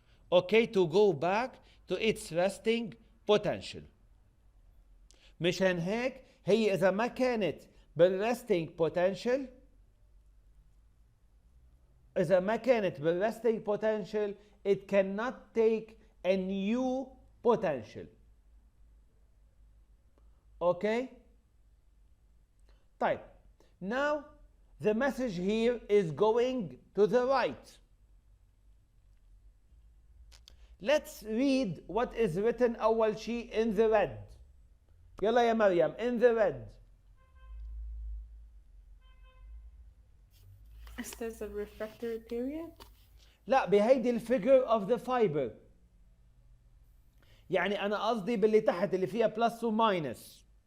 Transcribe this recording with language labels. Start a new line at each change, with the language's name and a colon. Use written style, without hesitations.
English: Okay, to go back to its resting potential.
Arabic: مشان هيك هي إذا ما كانت بالresting potential, إذا ما كانت بالresting potential,
English: it cannot take a new potential. Okay?
Arabic: طيب,
English: now the message here is going to the right. Let's read what is written
Arabic: أول شيء
English: in the red.
Arabic: يلا يا مريم,
English: in the red.
Arabic: استاذ
English: the refractory period.
Arabic: لا, بهيدي الفيجر
English: of the fiber.
Arabic: يعني أنا قصدي باللي تحت اللي فيها plus وماينس.